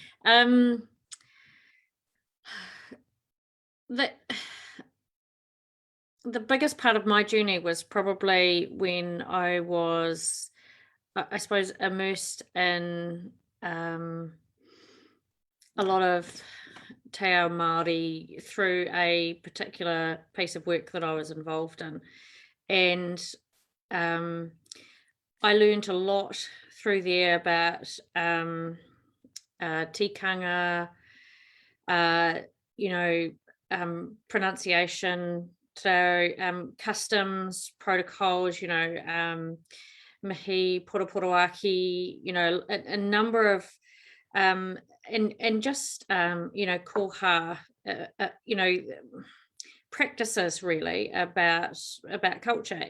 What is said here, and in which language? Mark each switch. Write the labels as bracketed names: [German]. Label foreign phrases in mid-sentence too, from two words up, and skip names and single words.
[English] The biggest part of my journey was probably when I was, I suppose, immersed in a lot of [Māori] te ao Māori [English] through a particular piece of work that I was involved in, and I learned a lot through there about tikanga, pronunciation, customs, protocols, [Māori] mihi, poraporoaki, [English] a number of and just koha, practices really about culture.